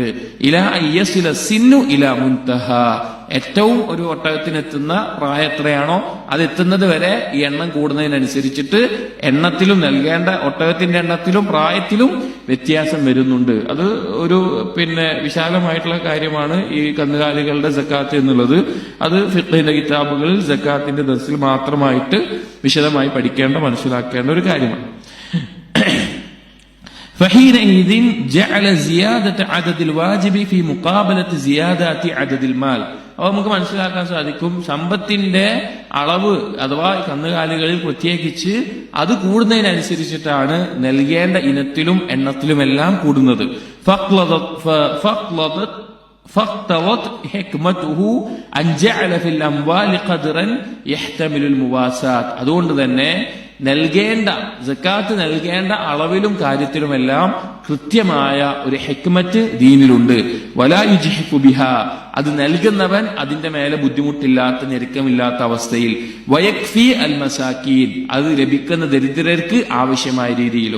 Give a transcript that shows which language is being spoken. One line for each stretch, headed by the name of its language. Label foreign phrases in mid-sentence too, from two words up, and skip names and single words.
Arabic: إلى أن يصل السن إلى منتهى,
Malayalam: ഏറ്റവും ഒരു ഒട്ടകത്തിനെത്തുന്ന പ്രായം എത്രയാണോ അത് എത്തുന്നത് വരെ ഈ എണ്ണം കൂടുന്നതിനനുസരിച്ചിട്ട് എണ്ണത്തിലും നൽകേണ്ട ഒട്ടകത്തിന്റെ എണ്ണത്തിലും പ്രായത്തിലും വ്യത്യാസം വരുന്നുണ്ട്. അത് ഒരു വിശാലമായിട്ടുള്ള കാര്യമാണ് ഈ കന്നുകാലികളുടെ സക്കാത്ത് എന്നുള്ളത്. അത് ഫിഖ്ഹിന്റെ കിതാബുകളിൽ സക്കാത്തിന്റെ ദർസിൽ മാത്രമായിട്ട് വിശദമായി പഠിക്കേണ്ട, മനസ്സിലാക്കേണ്ട ഒരു കാര്യമാണ്.
Arabic: فحينئذ جعل زيادة عدد الواجب في مقابلة زيادة عدد المال.
Malayalam: അപ്പൊ നമുക്ക് മനസ്സിലാക്കാൻ സാധിക്കും, സമ്പത്തിന്റെ അളവ് അഥവാ കന്നുകാലികളിൽ പ്രത്യേകിച്ച് അത് കൂടുന്നതിനനുസരിച്ചിട്ടാണ് നൽകേണ്ട ഇനത്തിലും എണ്ണത്തിലുമെല്ലാം കൂടുന്നത്.
Arabic: فاقتضت حكمته أن جعل في الأموال قدرا يحتمل المواساة.
Malayalam: അതുകൊണ്ട് തന്നെ നൽകേണ്ട സക്കാത്ത് നൽകേണ്ട അളവിലും കാര്യത്തിലുമെല്ലാം കൃത്യമായ ഒരു ഹിക്മത്ത് ദീനിലുണ്ട്.
Arabic: ولا يجحف بها,
Malayalam: അത് നൽകുന്നവൻ അതിന്റെ മേലെ ബുദ്ധിമുട്ടില്ലാത്ത, ഞെരുക്കമില്ലാത്ത അവസ്ഥയിൽ.
Arabic: ويكفي المساكين,
Malayalam: അത് ലഭിക്കുന്ന ദരിദ്രർക്ക് ആവശ്യമായ രീതിയിലും.